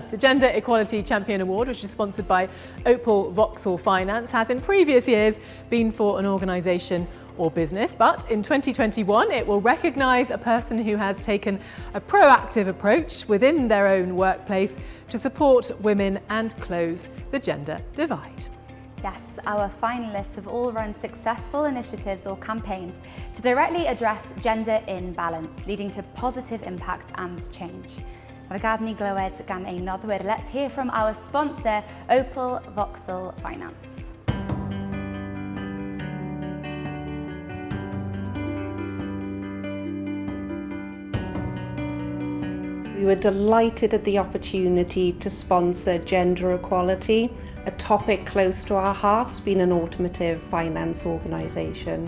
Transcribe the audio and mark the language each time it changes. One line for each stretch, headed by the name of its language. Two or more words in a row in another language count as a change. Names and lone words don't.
English: The Gender Equality Champion Award, which is sponsored by Opal Vauxhall Finance, has in previous years been for an organisation or business, but in 2021 it will recognise a person who has taken a proactive approach within their own workplace to support women and close the gender divide. Yes, our finalists have all run successful initiatives or campaigns to directly address gender imbalance, leading to positive impact and change.
Welsh: Mae'r gad ni glywed gan ein noddwyr.
English: Let's hear from our sponsor, Opal Vauxhall Finance. We were delighted at the opportunity to sponsor gender equality, a topic close to our hearts, being an automotive finance organisation.